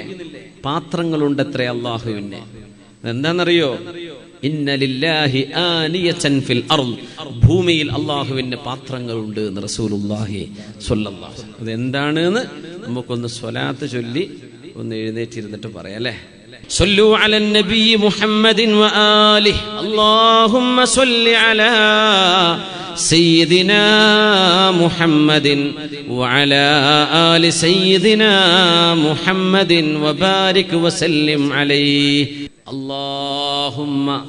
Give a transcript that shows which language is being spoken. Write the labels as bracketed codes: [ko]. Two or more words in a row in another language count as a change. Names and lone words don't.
[ml] പാത്രങ്ങളുണ്ടത്രേ അല്ലാഹുവിന്. എന്താണെന്നറിയോ? [ar] إن لله آنية في الأرض, [ml] ഭൂമിയിൽ അല്ലാഹുവിന് പാത്രങ്ങളുണ്ട് എന്ന് [ar] رسول الله صلى الله عليه وسلم. [ml] അതെന്താണെന്ന് നമുക്കൊന്ന് സ്വലാത്ത് ചൊല്ലി ഒന്ന് എഴുന്നേറ്റിരുന്നിട്ട് പറയാം അല്ലേ? [ar] صلوا على النبي محمد وآله اللهم صل على سيدنا محمد وعلى آل سيدنا محمد وبارك وسلم عليه اللهم